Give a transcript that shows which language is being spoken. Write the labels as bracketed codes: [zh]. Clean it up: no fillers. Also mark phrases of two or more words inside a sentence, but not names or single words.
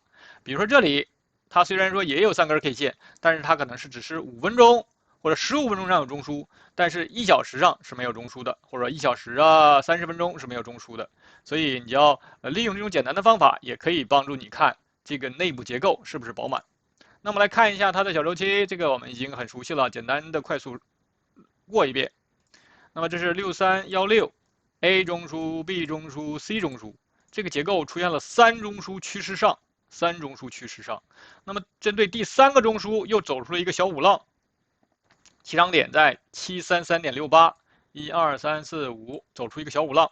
[zh] 比如說這裡，它雖然說也有3根 K 線，但是它可能是只是5分鐘或者15分鐘上有中樞，但是1小時上是沒有中樞的，或者1小時啊30分鐘是沒有中樞的。所以你要利用這種簡單的方法，也可以幫助你看這個內部結構是不是飽滿。那麼來看一下它的小周期，這個我們已經很熟悉了，簡單的快速過一遍。那麼這是 6316，A 中樞、B 中樞、C 中樞，這個結構出現了3中樞趨勢上，3中樞趨勢上。那麼針對第3個中樞又走出了一個小五浪，起漲點在733.68，1、2、3、4、5，走出一個小五浪。